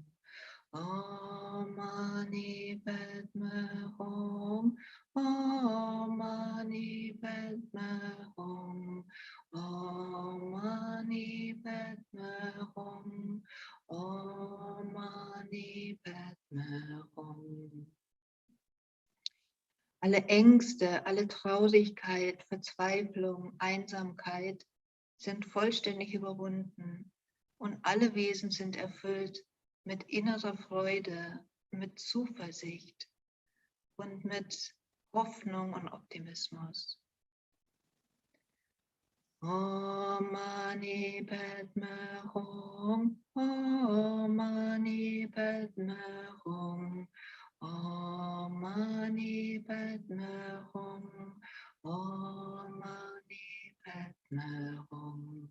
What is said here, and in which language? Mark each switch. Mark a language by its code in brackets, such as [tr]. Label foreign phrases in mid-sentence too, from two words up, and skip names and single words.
[sa] Om Mani Padme Hum. Om Mani Padme Hum. Om Mani Padme Hum. Om Mani Padme Hum. [de] Alle Ängste, alle Traurigkeit, Verzweiflung, Einsamkeit sind vollständig überwunden und alle Wesen sind erfüllt mit innerer Freude, mit Zuversicht und mit Hoffnung und Optimismus. [sa] Om Mani Padme Hum. Om Mani Padme Hum. Om Mani Padme Hum. Om Mani Padme Hum.